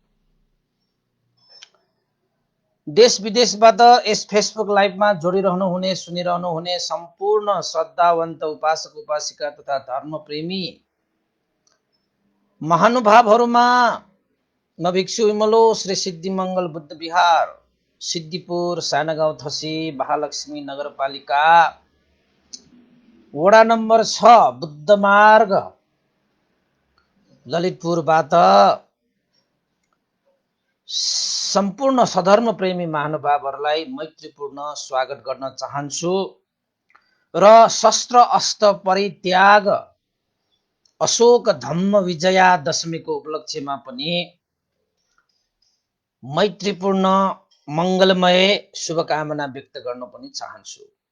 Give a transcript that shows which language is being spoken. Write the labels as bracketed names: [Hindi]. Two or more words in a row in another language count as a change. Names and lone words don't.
[Nepali] देश विदेशबाट यस फेसबुक लाइभमा जोडिरहनु हुने सुनिरहनु हुने सम्पूर्ण श्रद्धावन्त उपासक उपासिका तथा धर्मप्रेमी महानुभावहरूमा म भिक्षु विमलो श्री सिद्धिमंगल बुद्ध विहार सिद्धिपुर सानागाउँ थसी महालक्ष्मी नगरपालिका वडा नम्बर 6 बुद्ध मार्ग ललितपुरबाट सम्पूर्ण सधर्म प्रेमी महानुभावहरूलाई मैत्रीपूर्ण स्वागत गर्न चाहन्छु र शस्त्र अस्त्र परित्याग अशोक धम्म विजया दशमीको उपलक्ष्यमा पनि मैत्रीपूर्ण मंगलमय शुभकामना व्यक्त गर्न पनि चाहन्छु।